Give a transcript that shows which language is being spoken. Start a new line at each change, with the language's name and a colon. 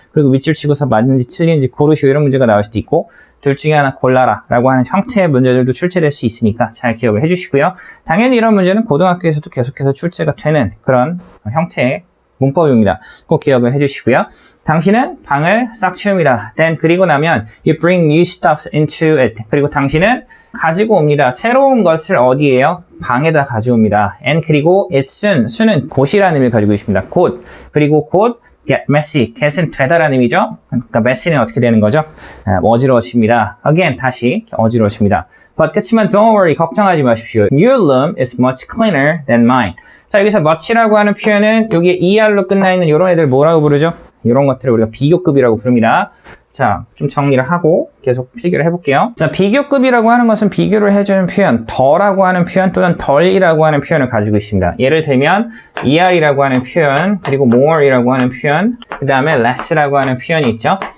Korean: 그리고 밑줄 치고서 맞는지 틀린지 고르시오 이런 문제가 나올 수도 있고 둘 중에 하나 골라라 라고 하는 형태의 문제들도 출제될 수 있으니까 잘 기억을 해주시고요. 당연히 이런 문제는 고등학교에서도 계속해서 출제가 되는 그런 형태의 문법입니다. 꼭 기억을 해주시고요. 당신은 방을 싹 치웁니다.
English: Then
Korean: 그리고 나면
English: you bring new stuff into it.
Korean: 그리고 당신은 가지고 옵니다. 새로운 것을 어디에요? 방에다 가져옵니다. And 그리고 it은 수는 곧이라는 의미를 가지고 있습니다. 곧. 그리고 곧
English: get messy.
Korean: get은 되다라는 의미죠. 그러니까 messy는 어떻게 되는 거죠? 어지러워집니다. Again 다시 어지러워집니다.
English: But
Korean: 그치만
English: don't worry.
Korean: 걱정하지 마십시오.
English: Your room is much cleaner than mine.
Korean: 자, 여기서 much라고 하는 표현은 여기에 ER로 끝나 있는 이런 애들 뭐라고 부르죠? 이런 것들을 우리가 비교급이라고 부릅니다. 자, 좀 정리를 하고 계속 필기를 해볼게요. 자, 비교급이라고 하는 것은 비교를 해주는 표현, 더라고 하는 표현 또는 덜이라고 하는 표현을 가지고 있습니다. 예를 들면 ER이라고 하는 표현, 그리고 more이라고 하는 표현, 그 다음에 less라고 하는 표현이 있죠.